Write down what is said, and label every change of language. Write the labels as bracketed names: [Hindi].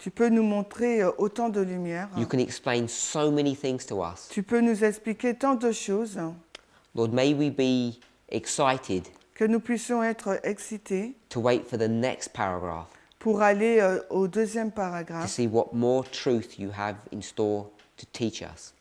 [French] tu peux nous montrer autant de lumière. [English] You can explain so many things to us. [French] Tu peux nous expliquer tant de choses [English] Lord, may we be excited [French] que nous puissions être excités [English] to wait for the next paragraph [French] pour aller au deuxième [English] to [French] paragraphe, [English] see what more truth you have in store to teach us.